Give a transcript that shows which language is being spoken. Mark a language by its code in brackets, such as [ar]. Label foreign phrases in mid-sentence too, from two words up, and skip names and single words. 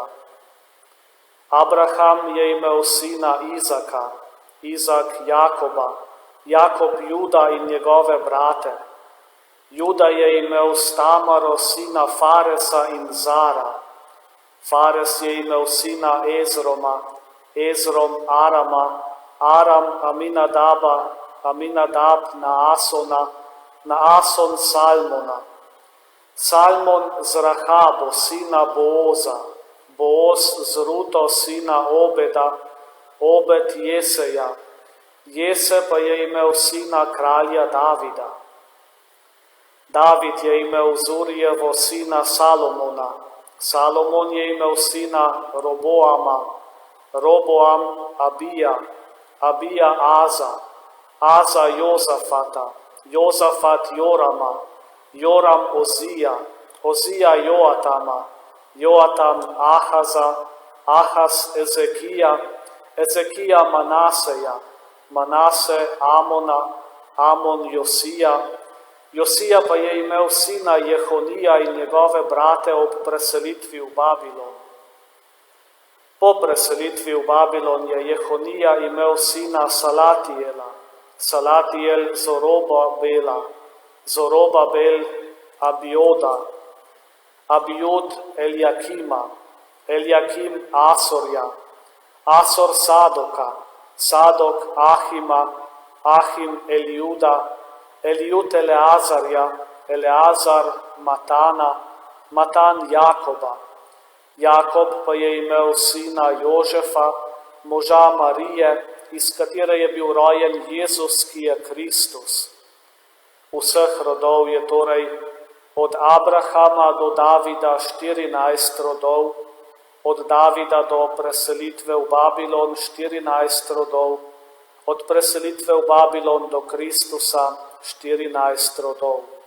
[sl] Abraham je imel sina Izaka, Izak Jakoba, Jakob Juda in njegove brate. Juda je imel s Tamaro sina Faresa in Zara. Fares je imel sina Ezroma, Ezrom Arama, Aram Aminadaba, Aminadab Naasona, Naason Salmona. Salmon z Rahabo sina Boaza, Boaz z Ruto sina Obéda, Obed Jeseja, Jese pa je imel sina kralja Davida. David je imel Zurijevo sina Salomona, Salomon je imel sina Roboama, Roboam Abija, Abija Aza, Aza Jozafata, Jozafat Jorama, Joram Ozija, Ozija Joatama, Joatam Ahaza, Ahaz Ezekija, Ezekija Manaseja, Manase Amona, Amon Josija, Josija pa je imel sina Jehonija in njegove brate ob preselitvi v Babilon. Po preselitvi v Babilon je Jehonija imel sina Salatijela, Salatijel Zorobabela, Zorobabel Abioda, Abiud Eljakima, Eljakim Asorja, Asor Sadoka, Sadok Ahima, Ahim Eliuda, Eliud Eleazarja, Eleazar Matana, Matan Jakoba. Jakob pa je imel sina Jožefa, moža Marije, iz katere je bil rojen Jezus, ki je Kristus. Vseh rodov je torej od Abrahama do Davida 14 rodov, od Davida do preselitve v Babilon 14 rodov, od preselitve v Babilon do Kristusa 14 rodov.